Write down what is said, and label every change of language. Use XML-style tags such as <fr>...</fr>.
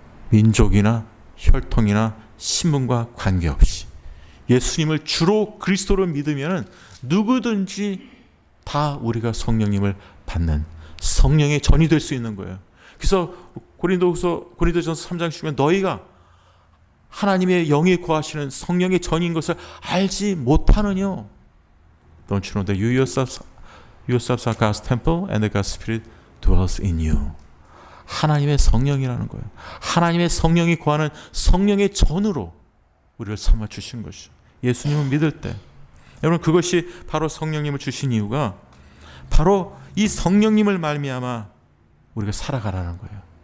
<ko>민족이나 혈통이나 신분과 관계없이 예수님을 주로 그리스도로 믿으면 누구든지 다 우리가 성령님을 받는 성령의 전이 될 수 있는 거예요. 그래서 고린도전서 3장 10면 너희가 하나님의 영이 거하시는 성령의 전인 것을 알지 못하느냐?</ko> <en>Don't you know that you yourselves are God's temple and the God's Spirit dwells in you.</en> <ko>하나님의 성령이라는 거예요. 하나님의 성령이 거하는 성령의 전으로 우리를 삼아 주신 것이죠. 예수님을 믿을 때 여러분, 그것이 바로 성령님을 주신 이유가 바로 이 성령님을 말미암아 우리가 살아가라는 거예요.</ko>